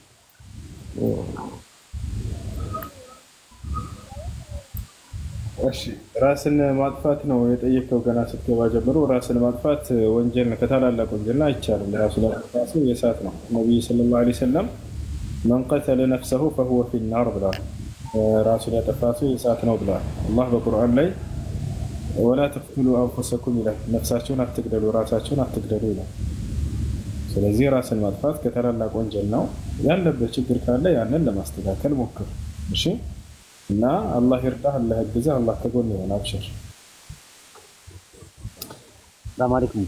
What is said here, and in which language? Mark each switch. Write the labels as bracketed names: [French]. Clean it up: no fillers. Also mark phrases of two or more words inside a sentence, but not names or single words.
[Amharic] እሺ ራስን ማጥፋት ነው የጠየቀው። ገና ስትገባ ጀምሮ ራስን ማጥፋት ወንጀል ነው፣ ከታላላቅ ወንጀልና አይቻልም። ራሱን ማጥፋት የእሳት ነው። ነብዩ [Arabic] صلى الله عليه وسلم من قتل نفسه فهو في النار [Amharic] ብለዋል። ራሱን ያጠፋ ሰው የእሳት ነው ብለዋል። አላህ በቁርአን ላይ [Arabic] ولا تقتلوا انفسكم [Amharic] ይላል። ነፍሳችሁን አትግደሉ፣ ራሳችሁን አትግደሉ ይላል። ስለዚህ ራስን ማጥፋት ከታላላቅ ወንጀል ነው። ያለበት ችግር ካለ ያንን ለማስተካከል ሞክር። እሺ እና አላህ ይርዳህ፣ አላህ ይግዛህ፣ አላህ ከጎን ይሆን። አብሽር። [Arabic] سلام عليكم።